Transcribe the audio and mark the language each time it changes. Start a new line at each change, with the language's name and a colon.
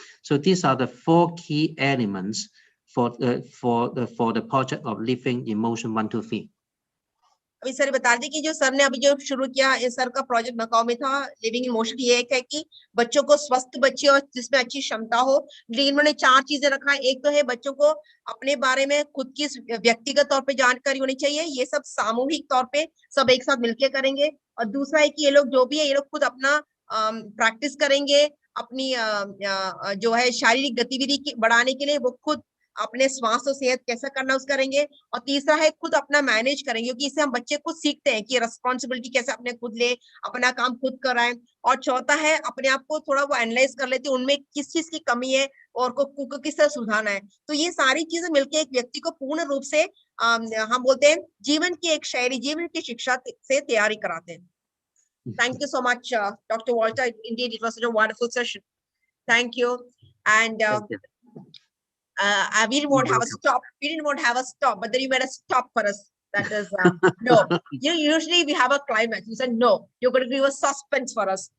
English: So these are the 4 key elements for the project of Living in Motion 1 to 3.
Hindi: अभी sir बता दें कि जो सर ने अभी जो शुरू किया इस सर का प्रोजेक्ट मकाओ में था लिविंग इन मोशन. ये एक है कि बच्चों को स्वस्थ बच्चे और जिसमें अच्छी क्षमता हो. लेकिन इन्होंने 4 चीजें रखा है. एक तो है बच्चों को अपने बारे में खुद की व्यक्तिगत तौर पे जानकारी होनी चाहिए. ये सब सामूहिक तौर पे सब एक साथ मिलकर करेंगे. और दूसरा है कि ये लोग जो भी है ये लोग खुद अपना प्रैक्टिस करेंगे. अपनी जो है शारीरिक गतिविधि बढ़ाने के लिए वो खुद अपने स्वास्थ्य और सेहत कैसा करना उस करेंगे. और तीसरा है खुद अपना मैनेज करेंगे, क्योंकि इससे हम बच्चे खुद सीखते हैं कि रिस्पॉन्सिबिलिटी कैसे अपने खुद ले, अपना काम खुद कराएं. और चौथा है अपने आप को थोड़ा वो एनालाइज कर लेते हैं उनमें किस चीज की कमी है और को किस तरह सुधारना है. तो ये सारी चीजें मिलकर एक व्यक्ति को पूर्ण रूप से हम बोलते हैं जीवन की एक शैली, जीवन की शिक्षा से तैयारी कराते हैं.
English: Thank you so much, Dr. Walter. Indeed, it was such a wonderful session. Thank you. And we didn't want to have a stop. We didn't want to have a stop, but then you made a stop for us. That is no. Usually we have a climax. You said no. You're going to give a suspense for us.